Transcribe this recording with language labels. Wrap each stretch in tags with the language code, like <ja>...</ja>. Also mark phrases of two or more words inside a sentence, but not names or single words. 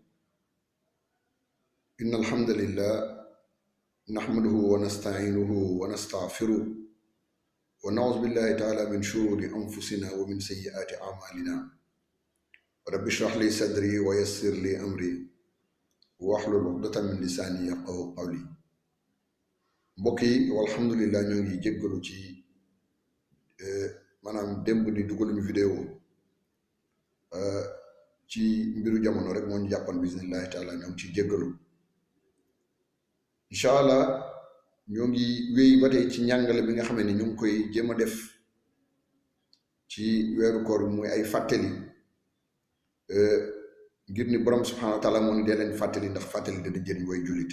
<ar>إن الحمد لله نحمده ونستعينه ونستغفره ونعوذ بالله تعالى من شرور أنفسنا ومن سيئات أعمالنا. رب اشرح لي صدري ويسر لي أمري واحلل عقدة من لساني يفقهوا قولي.</ar> <wo>mbokk yi walhamdulillah ñoo ngi jéggalu ci maanaam démb ni dugaluñu vidéo ci mbiru jamono rek moo ñu jàppoon</wo> <ar>بسم الله تعالى</ar> <wo>ñoo ngi ci jéggalu.</wo> <ar>إن شاء الله</ar> <wo>ñoo ngi wéy ba tey ci njàngale bi nga xamee ni ñu ngi koy jéem a def ci weeru koor bi muy ay fàttali ngir ni borom</wo> <ar>سبحانه وتعالى</ar> <wo>moo ni dee leen fàttali ndax fàttali dana jëriñ way jullit.</wo>